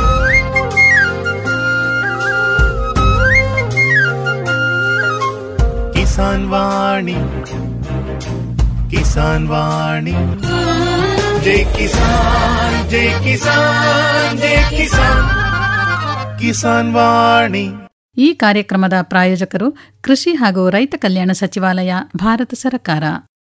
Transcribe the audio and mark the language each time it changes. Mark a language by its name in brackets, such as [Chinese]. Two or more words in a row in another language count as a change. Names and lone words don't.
[Hindi] किसान वाणी, किसान वाणी, जय किसान, जय किसान, जय किसान, किसान वाणी। [Kannada] ಈ ಕಾರ್ಯಕ್ರಮದ ಪ್ರಾಯೋಜಕರು ಕೃಷಿ ಹಾಗೂ ರೈತ ಕಲ್ಯಾಣ ಸಚಿವಾಲಯ, ಭಾರತ ಸರ್ಕಾರ.